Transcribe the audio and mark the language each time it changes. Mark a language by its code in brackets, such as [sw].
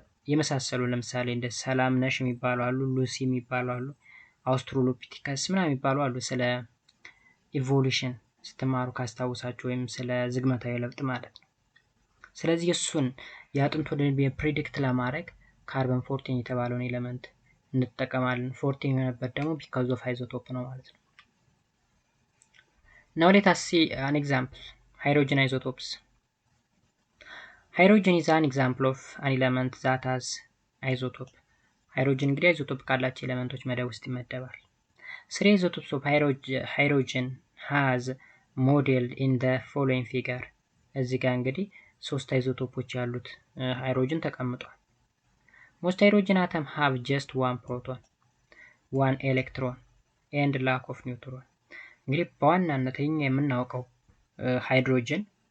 [am] የመሳሰሉ ለምሳሌ እንደ ሰላም ነሽ የሚባሉ አሉ፣ ሉሲ የሚባሉ አሉ፣ አውስትራሎፒቲከስ ምናምን የሚባሉ አሉ። ስለ ኢቮሉሽን ስትማሩ ካስታውሳችሁ ወይም ስለ ዝግመታዊ ለውጥ ማለት ነው። ስለዚህ እሱን የአጥንቱን እድሜ ፕሪዲክት ለማድረግ ካርበን 14 የተባለውን ኤሌመንት እንጠቀማለን። 14 የሆነበት ደግሞ ቢካዝ ኦፍ አይዞቶፕ ነው ማለት ነው። [en] Now let us see an example. Hydrogen isotopes. Hydrogen is an example of an element that has isotope. [am] ሃይድሮጅን እንግዲህ አይዞቶፕ ካላቸው ኤሌመንቶች መደብ ውስጥ ይመደባል። [en] 3 isotopes of hydrogen has modeled in the following figure። [am] እዚህ ጋር እንግዲህ 3 አይዞቶፖች ያሉት ሃይድሮጅን ተቀምጧል። [en] Most hydrogen atoms have just one proton, one electron and lack of neutron። [am] እንግዲህ በዋናነት የምናውቀው ሃይድሮጅን